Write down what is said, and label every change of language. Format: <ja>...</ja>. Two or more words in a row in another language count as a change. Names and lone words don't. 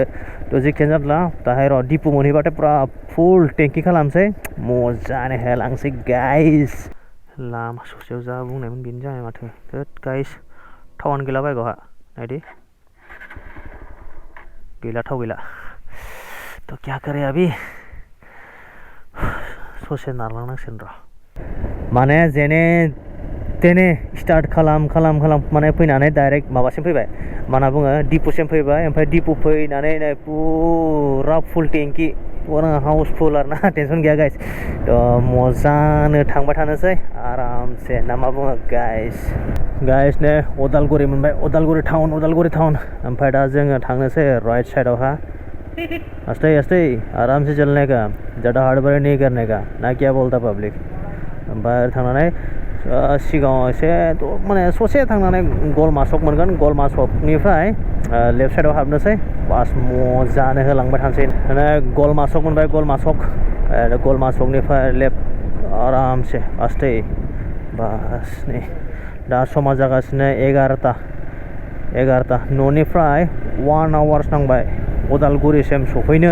<brx>थ' जेखियानो जादोला दाहाय र' दिपु मोनहैबाथाय पुरा</brx> <en>full tanky</en> <brx>खालामसै मोजाङै होलांसै गाइस। लामा ससेयाव जा बुंनायमोन बेनो जाबाय माथो। थोद गाइस थावानो गैला बाइकआवहा नायदि गैला थाव गैला। थ'</brx> <hi>क्या करे अभी</hi> <brx>ससे नारलांनांसिगोन र' माने जेने तेने स्टार्ट खालाम माने फैनानै डाइरेक्ट माबासिम फैबाय मा होनना बुङो दिपुसिम फैबाय। ओमफ्राय दिपु फैनानै नै पुरा</brx> <en>full tanky</en> <brx>पुरा हाउसफुल आरो ना टेनसन गैया गाइस। थ' मोजांनो थांबाय थानोसै आरामसे ना मा बुङो गाइस नै उदालगुरि मोनबाय उदालगुरि टाउन ओमफ्राय दा जोङो थांनोसै</brx> <en>right side</en> <hi>आस्ते आराम से चलने का ज़्यादा हड़बड़ी नहीं करने का ना क्या बोलता पब्लिक।</hi> <brx>ओमफ्राय थांनानै सिगाङाव एसे माने ससे थांनानै गलमा सक मोनगोन गलमा सकनिफ्राय</brx> <en>left side</en> <brx>हाबनोसै बास मोजाङै होलांबाय थानोसै। माने गलमा सक मोनबाय गलमा सकनिफ्राय लेफ्ट</brx> <hi>आरामसे आस्ते</hi> <brx>बास नै दा समा जागासिनो 11ता न'निफ्राय 1 आवार्स नांबाय उदालगुरिसिम सफैनो।</brx>